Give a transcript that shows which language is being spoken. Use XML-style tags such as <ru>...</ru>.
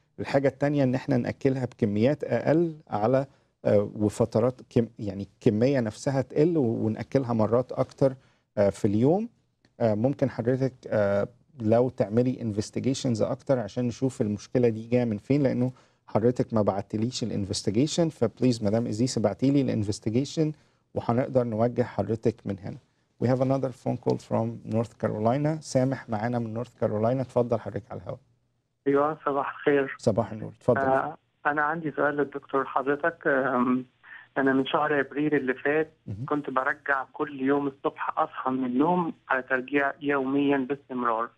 <ar>الحاجة التانية إن احنا نأكلها بكميات أقل على وفترات يعني كمية نفسها تقل، ونأكلها مرات أكتر في اليوم. ممكن حضرتك لو تعملي انفستيجيشنز أكتر عشان نشوف المشكلة دي جاية من فين، لأنه حضرتك ما بعتليش الانفستيجيشن، فبليز مدام إزيس ابعتيلي الانفستيجيشن وهنقدر نوجه حضرتك من هنا.</ar> <en>We have another phone call from North Carolina.</en> <ar>سامح معانا من North Carolina، اتفضل حضرتك على الهواء. ايوه صباح الخير. صباح النور، اتفضل. انا عندي سؤال للدكتور حضرتك. انا من شهر ابريل اللي فات كنت برجع كل يوم الصبح، اصحى من النوم على ترجيع يوميا باستمرار.</ar>